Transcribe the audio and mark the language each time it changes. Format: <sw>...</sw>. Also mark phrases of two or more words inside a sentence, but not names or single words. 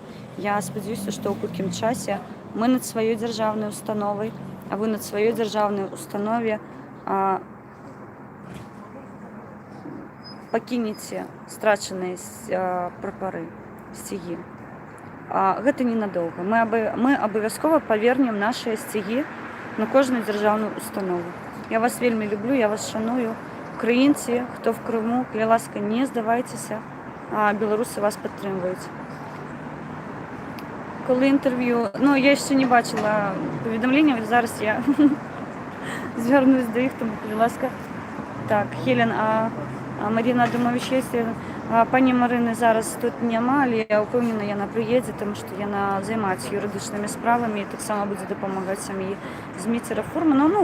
<be>Я спадзяюся, што ў хуткім часе мы над сваёй дзяржаўнай установай, а вы над сваёй дзяржаўнай установе пакінеце страчаныя прапары, сцягі. Гэта ненадоўга. Мы абавязкова павернем нашыя сцягі на кожную дзяржаўную установу. Я вас вельмі люблю, я вас шаную. Украінцы, хто в Крыму, калі ласка, не здавайцеся, беларусы вас падтрымваюць.</be> <uk>Коли інтерв'ю, я ще не бачила повідомлення, зараз я звернусь до їх, тому, будь ласка. Так, Хелен, Марина Адамович є. Пані Марини зараз тут нема, але я впевнена, вона приїде, тому що вона займається юридичними справами і так само буде допомагати сім'ї Зміцера Фурмана.</uk>